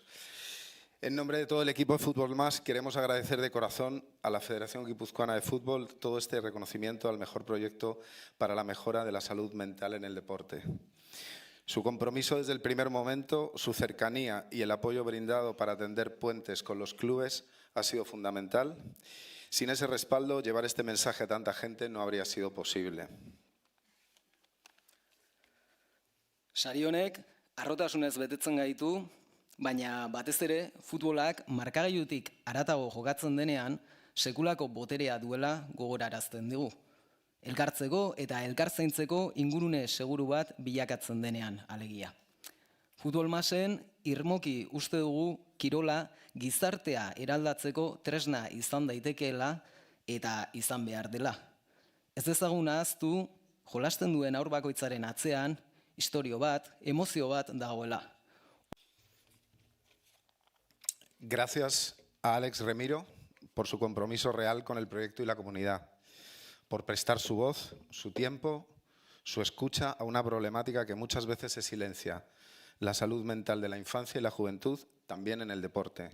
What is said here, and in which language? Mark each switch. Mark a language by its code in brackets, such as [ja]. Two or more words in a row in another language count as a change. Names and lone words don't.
[es] En nombre de todo el equipo de Fútbol Más queremos agradecer de corazón a la Federación Guipuzcoana de Fútbol todo este reconocimiento al mejor proyecto para la mejora de la salud mental en el deporte. Su compromiso desde el primer momento, su cercanía y el apoyo brindado para tender puentes con los clubes ha sido fundamental. Sin ese respaldo, llevar este mensaje a tanta gente no habría sido posible. [eu] Sari honek harrotasunez betetzen gaitu, baina batez ere futbolak markagailutik haratago jokatzen denean sekulako boterea duela gogorarazten digu. Elkartzeko eta elkartzaintzeko ingurune seguru bat bilakatzen denean alegia. Futbol masen irmoki uste dugu kirola gizartea eraldatzeko tresna izan daitekeela eta izan behar dela. Ez dezagun ahaztu jolasten duen haur bakoitzaren atzean istorio bat, emozio bat dagoela. [es] Gracias a Alex Remiro por su compromiso real con el proyecto y la comunidad, por prestar su voz, su tiempo, su escucha a una problemática que muchas veces se silencia, la salud mental de la infancia y la juventud, también en el deporte.